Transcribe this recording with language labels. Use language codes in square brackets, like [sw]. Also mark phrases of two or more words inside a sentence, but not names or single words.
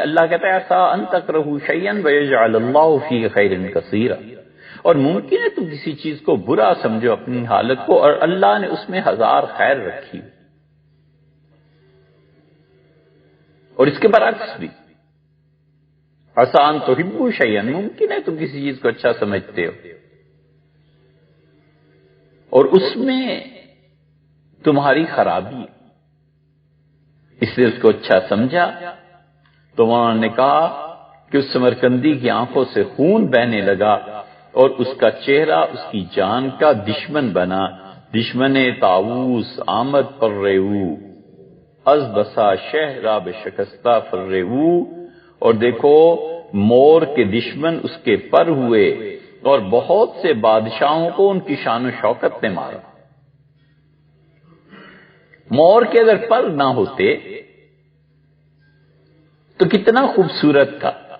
[ur] اللہ کہتا ہے [ar] عسیٰ ان تکرہوا شیئا ویجعل اللہ فیہ خیرا کثیرا، [ur] اور ممکن ہے تم کسی چیز کو برا سمجھو اپنی حالت کو، اور اللہ نے اس میں ہزار خیر رکھی، اور اس کے برعکس بھی [ar] عسیٰ ان تحبوا شیئا، [ur] ممکن ہے تم کسی چیز کو اچھا سمجھتے ہو اور اس میں تمہاری خرابی ہے، اس لیے اس کو اچھا سمجھا۔ تو انہوں نے کہا کہ اس سمرقندی کی آنکھوں سے خون بہنے لگا اور اس کا چہرہ اس کی جان کا دشمن بنا۔ [fa] دشمن طاووس آمد پر ریو از بسا شہرا بشکستہ فرریو، [ur] اور دیکھو مور کے دشمن اس کے پر ہوئے اور بہت سے بادشاہوں کو ان کی شان و شوکت نے مارا۔ مور کے اگر پر نہ ہوتے تو کتنا خوبصورت تھا۔